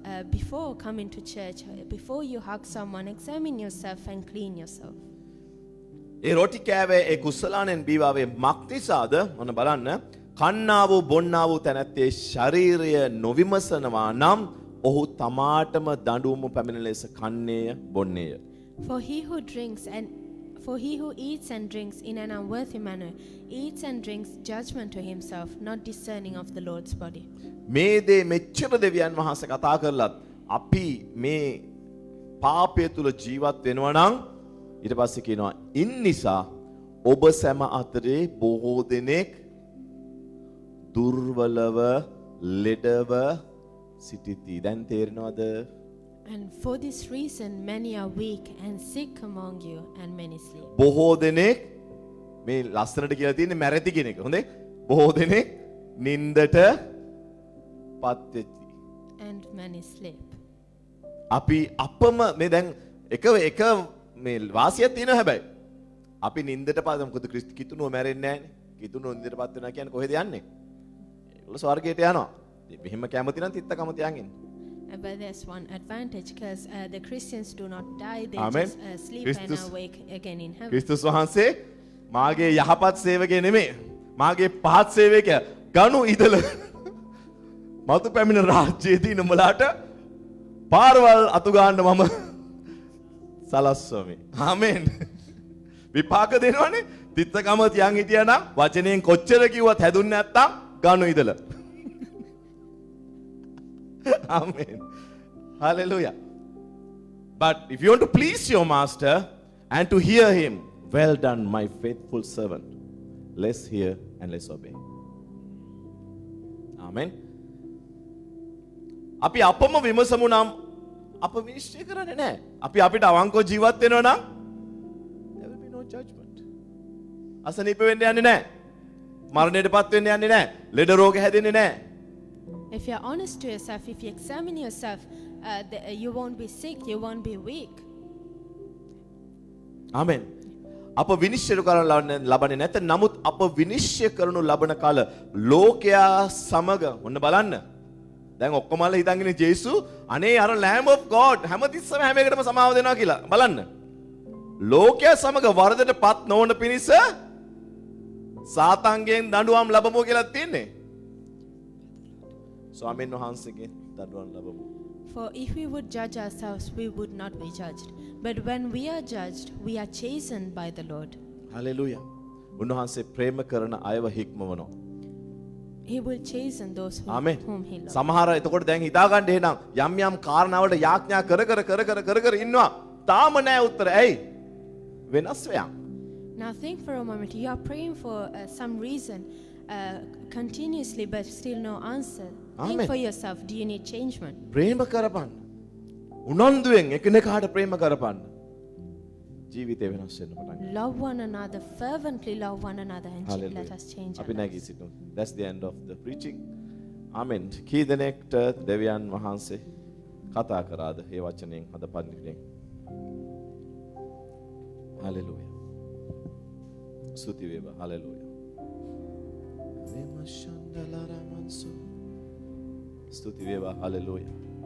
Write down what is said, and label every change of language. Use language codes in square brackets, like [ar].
[en] Before coming to church, before you hug someone, examine yourself and clean yourself. [si] ඒ රොටි කෑවේ ඒ කුසලානෙන් බීවාවේ මක් නිසාද? මොන බලන්න. කන්නා වූ බොන්නා වූ තැනැත්තේ ශරීරය නොවිමසනවා නම් ඔහු තමාටම දඬුවම පැමිණ ලෙස කන්නේය බොන්නේය. [en] For he who eats and drinks in an unworthy manner eats and drinks judgment to himself, not discerning of the Lord's body. [si] මේ දේ මෙච්චර දෙවියන් වහන්සේ කතා කරලත් අපි මේ පාපය තුල ජීවත් වෙනවා නම් ඊට පස්සේ කියනවා ඉන් නිසා ඔබ සැම අතරේ බොහෝ දෙනෙක් දුර්වලව ලෙඩව සිටිති. දැන් තේරෙනවද? [en] And for this reason many are weak and sick among you and many sleep. [si] බොහෝ දෙනෙක් මේ ලස්සනට කියලා තියෙන්නේ මැරෙති කියන එක. හොඳේ? බොහෝ දෙනෙක් නින්දට පත් වෙති. [en] And many sleep. [si] අපි අපම මේ දැන් එක මේ වාසියක් තියෙනවා හැබැයි. අපි නින්දට පත් මොකද කිතුනුව මැරෙන්නේ නැහනේ. කිතුනුව නින්දට පත් වෙනවා කියන්නේ කොහෙද යන්නේ? ඒගොල්ලෝ ස්වර්ගයට යනවා. මෙහෙම කැමති නම් තිත්තකම තියන් ඉන්න. [en] But there's one advantage because the Christians do not die, they Amen. just sleep Christus- and awake again in heaven. [si] ක්‍රිස්තුස් වහන්සේ මාගේ යහපත් සේවකය නෙමෙයි. මාගේ පහත් සේවකයා ගනු ඉදල මතු පැමිණ රාජ්‍යයේදී නුඹලාට පාරවල් අතු ගන්න මම සලස්වමි. ආමෙන්. විපාක දෙනවනේ. තිත්තකම තියන් හිටියා නම් වචනයෙන් කොච්චර කිව්වත් හැදුන්නේ නැත්තම් ගනු ඉදල. [en] Amen. Hallelujah. But if you want to please your master and to hear him, well done, my faithful servant. Let's hear and let's obey. Amen. [si] අපි අපම විමසමු නම් අප විනිශ්චය කරන්නේ නැහැ. අපි අපිට අවංකව ජීවත් වෙනවා නම් [en] there will be no judgment. [si] අසනීප වෙන්න යන්නේ නැහැ. මරණයටපත් වෙන්න යන්නේ නැහැ. ලෙඩ රෝග හැදෙන්නේ නැහැ. [en] If you're honest to yourself, if you examine yourself, you won't be sick, you won't be weak. [si] Amen. අප විනිශ්චය කරන ලබන්නේ නැත. නමුත් අප විනිශ්චය කරනු ලබන කාල ලෝකයා සමග ඔන්න බලන්න. දැන් ඔක්කොමලා හිතන්නේ ජේසු අනේ අර Lamb of God හැමතිස්සම හැම එකටම සමාව දෙනවා කියලා. බලන්න. ලෝකයා සමග වරදටපත් නොවන පිණිස සාතන්ගෙන් දඬුවම් ලැබමු කියලා තියෙන්නේ. ස්වාමීන් වහන්සේගෙන් දඬුවම් ලැබමු. [en] For if we would judge ourselves, we would not be judged. But when we are judged, we are chastened by the Lord. [si] Hallelujah. උන්වහන්සේ ප්‍රේම කරන අයව හික්මවනවා. [en] He will chasten those [si] amen. [en] whom he loves. [si] සමහර එතකොට දැන් හිතා ගන්න එහෙනම් යම් යම් කාරණාවලට යාඥා කර ඉන්නවා. තාම නෑ උත්තර. ඇයි? වෙනස් වෙයක්. [en] Now think for a moment. You are praying for some reason continuously, but still no answer. Think Amen. for yourself. Do you need changement? [si] ප්‍රේම කරපන්න. උනන්දුවෙන් එකිනෙකාට ප්‍රේම කරපන්න. ජීවිතේ වෙනස් වෙන්න පටන් ගන්නවා. [en] Love one another, fervently love one another, and let Hallelujah. us change our [si] අපි නැගී [en] lives. [si] සිටිමු. [en] That's the end of the preaching. Amen. [si] කී දෙනෙක්ට දෙවියන් වහන්සේ කතා කරාද මේ වචනයෙන් අද පන්තියෙන්? Hallelujah. ස්තුති වේවා. Hallelujah. රෙමෂන්දලරමන්සෝ. ස්තුති වේවා. Hallelujah.